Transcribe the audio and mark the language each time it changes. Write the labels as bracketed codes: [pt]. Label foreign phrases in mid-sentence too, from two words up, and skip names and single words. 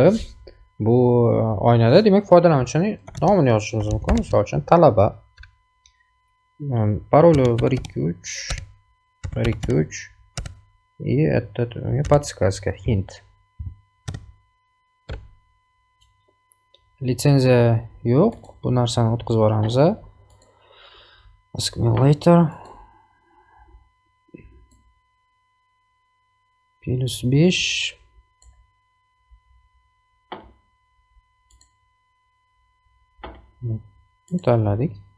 [uz] Bu oynada demak foydalanuvchining nomini yozishimiz mumkin. Misol uchun talaba. Paroli 123 123 [ru] и это подсказка, [uz] hint. Litsenziya yo'q. Bu narsani o'tkazib yuboramiz. Accumulator +5 tanladik.